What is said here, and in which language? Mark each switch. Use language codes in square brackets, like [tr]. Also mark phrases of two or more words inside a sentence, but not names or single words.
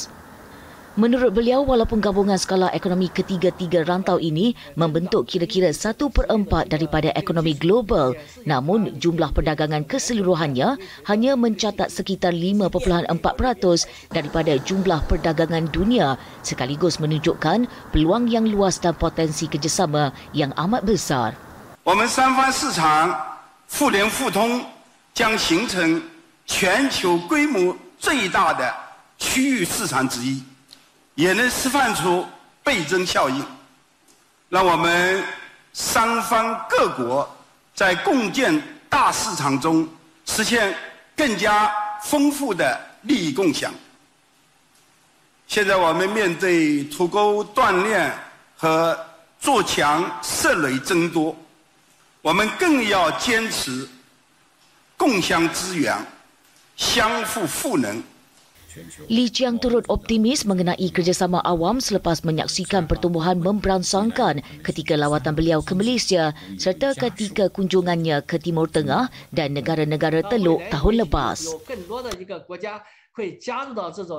[ms] Menurut beliau, walaupun gabungan skala ekonomi ketiga-tiga rantau ini membentuk kira-kira 1/4 daripada ekonomi global, namun jumlah perdagangan keseluruhannya hanya mencatat sekitar 5.4% daripada jumlah perdagangan dunia, sekaligus menunjukkan peluang yang luas dan potensi kerjasama yang amat besar. [zh] 我们三方市场互联互通将形成全球规模最大的区域市场之一。也能示范出倍增效应，让我们三方各国在共建大市场中实现更加丰富的利益共享。现在我们面对土沟断裂和筑墙涉垒增多，我们更要坚持共享资源、相互赋能。 [ms] Li Qiang turut optimis mengenai kerjasama awam selepas menyaksikan pertumbuhan memberangsangkan ketika lawatan beliau ke Malaysia serta ketika kunjungannya ke Timur Tengah dan negara-negara Teluk tahun lepas.